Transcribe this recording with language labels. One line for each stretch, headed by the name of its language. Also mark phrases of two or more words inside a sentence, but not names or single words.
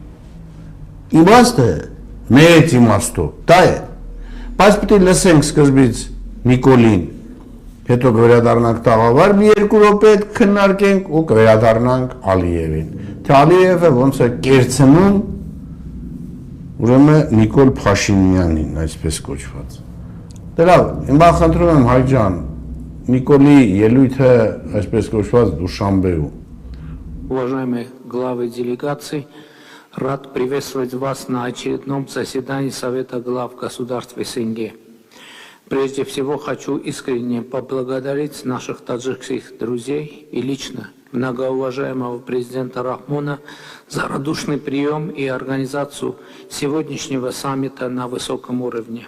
Armenian: Իմաստը մեծ իմաստով, դա է։ Բայց պետք է լսենք սկզբից Նիկոլին, հետո կվերադառնանք տաղավար, մի 2 րոպե քննարկենք ու կվերադառնանք Ալիևին։ Թե Ալիևը ոնց է կերցնում, ուրեմն Նիկոլ Փաշինյանին, այսպես կոչված։ Դե լավ, հիմա խնդրում եմ Հայկ ջան, Նիկոլի ելույթը, այսպես կոչված Դուշանբեում։
Russian: Уважаемые главы делегаций, рад приветствовать вас на очередном заседании Совета глав государств СНГ. Прежде всего хочу искренне поблагодарить наших таджикских друзей и лично многоуважаемого президента Рахмона за радушный прием и организацию сегодняшнего саммита на высоком уровне.